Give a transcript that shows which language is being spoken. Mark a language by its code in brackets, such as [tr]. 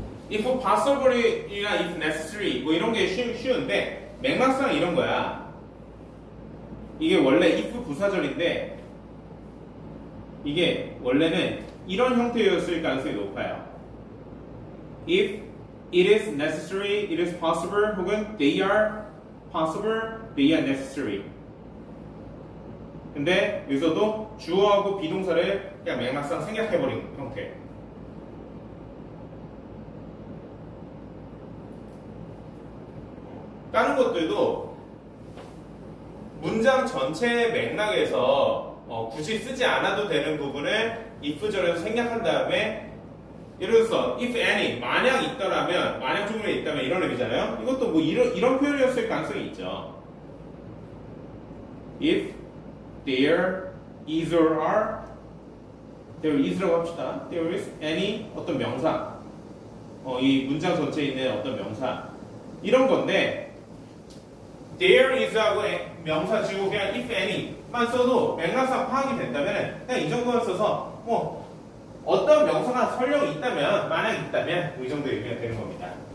[en] if possible [ko] 이나 [en] if necessary [ko] 뭐 이런 게 쉬운데 맥락상 이런 거야. 이게 원래 if 부사절인데 이게 원래는 이런 형태였을 가능성이 높아요. [en] If it is necessary, it is possible, 혹은 they are possible, they are necessary. [ko] 근데 여기서도 주어하고 비동사를 그냥 맥락상 생략해버린 형태. 다른 것들도 문장 전체의 맥락에서 굳이 쓰지 않아도 되는 부분을 if절에서 생략한 다음에 예를 들어서 [en] if any [ko] 만약 있더라면 만약 주문에 있다면 이런 의미잖아요. 이것도 뭐 이런 표현이었을 가능성이 있죠. [en] if there is or are there is라고 [ko] 합시다. [en] there is [ko] any 어떤 명사 이 문장 전체에 있는 어떤 명사 이런 건데 there is하고 명사 지우고 그냥 [en] if any [ko] 만 써도 맥락상 파악이 된다면 그냥 이 정도만 써서 뭐 어떤 명사가 설령 있다면 만약 있다면 뭐 이 정도 의미가 되는 겁니다.